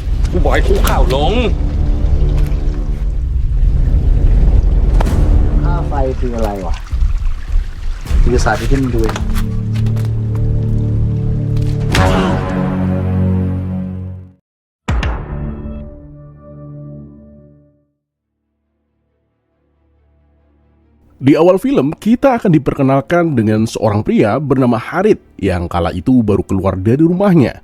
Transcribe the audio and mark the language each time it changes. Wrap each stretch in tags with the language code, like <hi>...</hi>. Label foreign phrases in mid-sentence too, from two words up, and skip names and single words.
<th>กูบอกให้คุกเข่าลง ค่าไฟคืออะไรวะกูจะสาธิตให้มึงดูเอง</th> <id>Di awal film, kita akan diperkenalkan dengan seorang pria bernama Harit yang kala itu baru keluar dari rumahnya.</id>